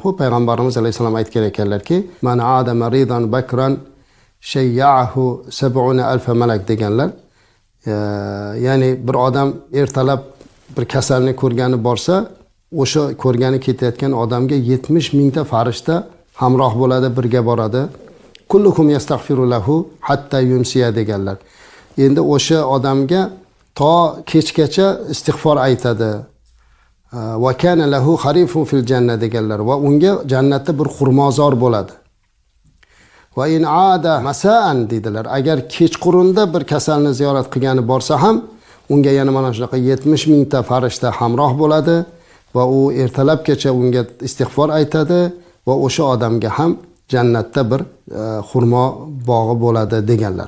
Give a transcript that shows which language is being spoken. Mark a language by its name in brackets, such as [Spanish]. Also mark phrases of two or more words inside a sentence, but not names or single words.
[Uzbek] Payg'ambarimiz alayhisalom aytgan ekanlarki, [Arabic] "من عاد مريضا بكرة شيعه 70,000 ملك" [Uzbek] deganlar. Ya'ni bir odam ertalab bir kasalni ko'rgani borsa, o'sha ko'rgani ketayotgan odamga 70 mingta farishta hamroh bo'ladi, birga boradi. [Arabic] كلهم يستغفر له حتى يمسي deganlar. [Uzbek] Endi o'sha odamga to kechgacha istig'for aytadi. [Arabic] وكان له خريف في الجنة [Uzbek] deganlar va unga jannatda bir xurmozor bo'ladi. [Arabic] وإن عاد مساء [Uzbek] dedilar. Agar kechqurunda bir kasalni ziyorat qilgani borsa ham, unga yana mana shunaqa 70 mingta farishta hamroh bo'ladi va u ertalabgacha unga istig'for aytadi va o'sha odamga ham jannatda bir xurmo bog'i bo'ladi deganlar.